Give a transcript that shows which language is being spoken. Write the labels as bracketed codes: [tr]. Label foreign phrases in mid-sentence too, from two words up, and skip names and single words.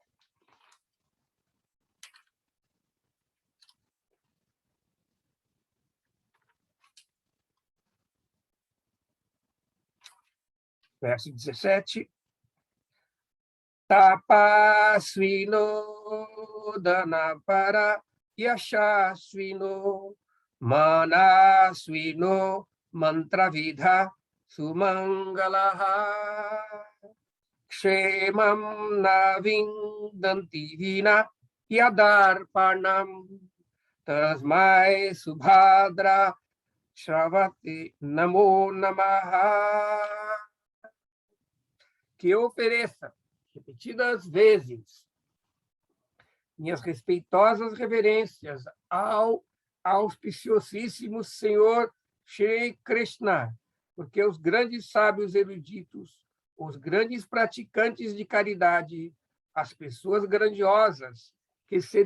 [pt] Verso 17. [sa] तपस्विनो दानपरा यशस्विनो मनस्विनो मन्त्रविदः सुमङ्गलाः क्षेमं न विन्दन्ति विना यदर्पणं तस्मै सुभद्रश्रवसे नमो नमः. [pt] Que eu ofereça repetidas vezes minhas respeitosas reverências ao auspiciosíssimo Senhor Shri Krishna, porque os grandes sábios eruditos, os grandes praticantes de caridade, as pessoas grandiosas que se